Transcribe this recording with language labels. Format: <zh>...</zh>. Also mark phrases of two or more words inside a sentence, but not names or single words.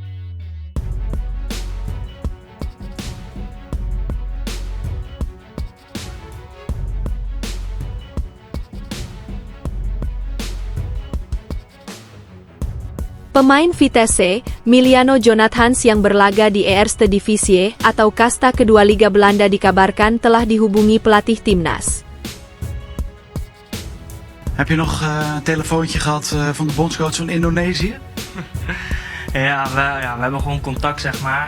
<id>Pemain Vitesse, Miliano Jonathans yang berlaga di Eerste Divisie atau kasta kedua Liga Belanda dikabarkan telah dihubungi pelatih timnas.</id> <nl>Heb je nog een telefoontje gehad van de bondscoach van Indonesië? Ja, we hebben gewoon contact, zeg maar.</nl>